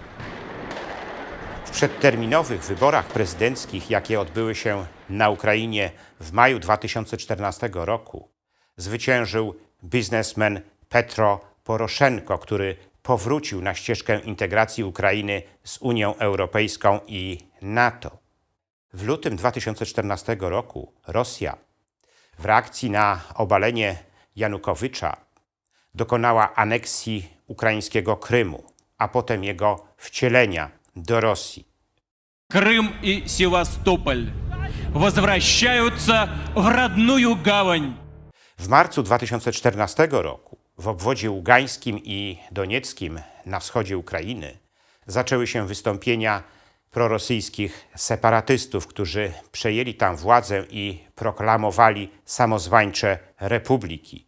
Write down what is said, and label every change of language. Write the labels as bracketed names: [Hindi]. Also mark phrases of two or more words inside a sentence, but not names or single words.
[Polish] W przedterminowych wyborach prezydenckich, jakie odbyły się na Ukrainie w maju 2014 roku, zwyciężył biznesmen Petro Poroszenko, który powrócił na ścieżkę integracji Ukrainy z Unią Europejską i NATO. W lutym 2014 roku Rosja w reakcji na obalenie Janukowycza dokonała aneksji ukraińskiego Krymu, a potem jego wcielenia do Rosji. [Russian] Крым и Севастополь возвращаются в родную гавань. [Polish] W marcu 2014 roku w obwodzie ługańskim i donieckim na wschodzie Ukrainy zaczęły się wystąpienia prorosyjskich separatystów, którzy przejęli tam władzę i proklamowali samozwańcze republiki.